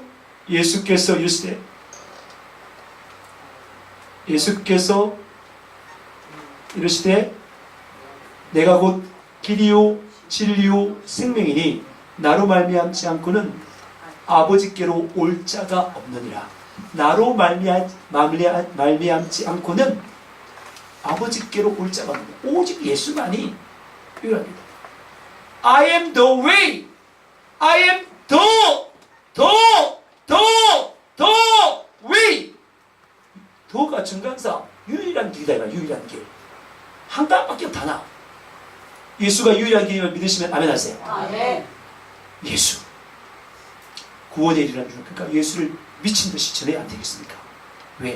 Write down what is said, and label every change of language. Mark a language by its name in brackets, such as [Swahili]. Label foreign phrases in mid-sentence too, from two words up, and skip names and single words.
[Korean] 예수께서 이르시되 내가 곧 길이요 진리요 생명이니 나로 말미암지 않고는 아버지께로 올 자가 없느니라. 나로 말미암지 않고는 아버지께로 올 자가 없느니라. 오직 예수만이 유일합니다. [English] I am the way. I am the way. [Korean] 더가 증강사 유일한 길이다. 유일한 길. 한 단밖에 없다. 예수가 유일한 길임을 믿으시면 아멘 하세요. 아멘. 예수. 구원에 이르는 길. 그러니까 예수를 미친 듯이 전해야 안 되겠습니까? 왜?